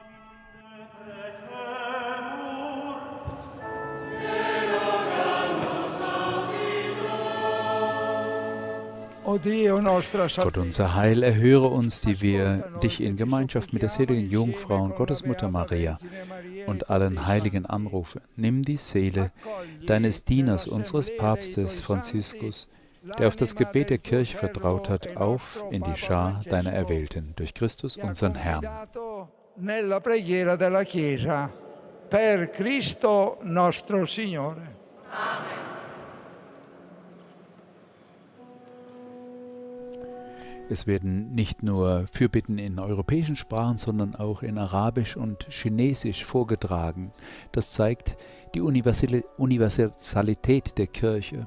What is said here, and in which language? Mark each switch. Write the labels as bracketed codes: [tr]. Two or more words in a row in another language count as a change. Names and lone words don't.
[de] Gott, unser Heil, erhöre uns, die wir dich in Gemeinschaft mit der seligen Jungfrau und Gottesmutter Maria und allen Heiligen anrufen. Nimm die Seele deines Dieners, unseres Papstes Franziskus, der auf das Gebet der Kirche vertraut hat, auf in die Schar deiner Erwählten, durch Christus, unseren Herrn. [it] Nella preghiera della Chiesa, per Cristo nostro Signore. Amen. [de] Es werden nicht nur Fürbitten in europäischen Sprachen, sondern auch in Arabisch und Chinesisch vorgetragen. Das zeigt die Universalität der Kirche.